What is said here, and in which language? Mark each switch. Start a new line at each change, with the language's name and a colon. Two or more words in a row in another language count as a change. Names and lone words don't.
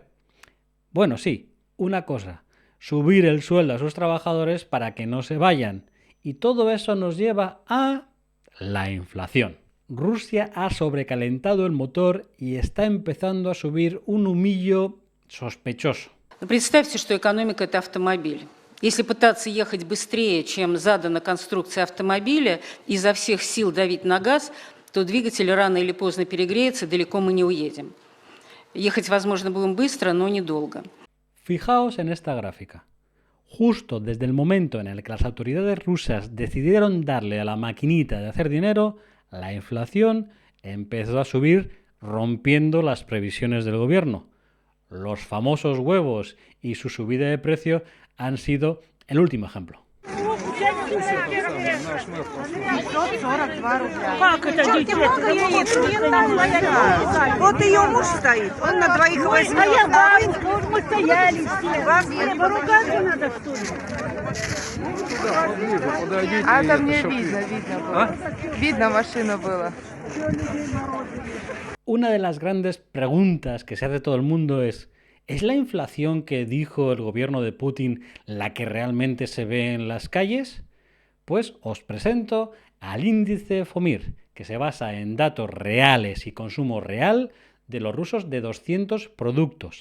Spanish: Bueno, sí, una cosa, subir el sueldo a sus trabajadores para que no se vayan. Y todo eso nos lleva a la inflación. Rusia ha sobrecalentado el motor y está empezando a subir un humillo sospechoso.
Russian: Представьте, что экономика – это автомобиль. Если пытаться ехать быстрее, чем задана конструкция автомобиля, изо всех сил давить на газ, то двигатель рано или поздно перегреется, далеко мы не уедем. Ехать, возможно, будем быстро, но недолго.
Spanish: Fijaos en esta gráfica. Justo desde el momento en el que las autoridades rusas decidieron darle a la maquinita de hacer dinero, la inflación empezó a subir rompiendo las previsiones del gobierno. Los famosos huevos y su subida de precio han sido el último ejemplo.
Russian: Как это дети? Много яиц, не надо. Вот ее муж стоит, он на двоих возьмет. А я бабушка, вот мы стояли все. Поругаться надо, что ли? А там не видно было. Видно машину было.
Spanish: Una de las grandes preguntas que se hace todo el mundo ¿es la inflación que dijo el gobierno de Putin la que realmente se ve en las calles? Pues os presento al índice FOMIR, que se basa en datos reales y consumo real de los rusos de 200 productos.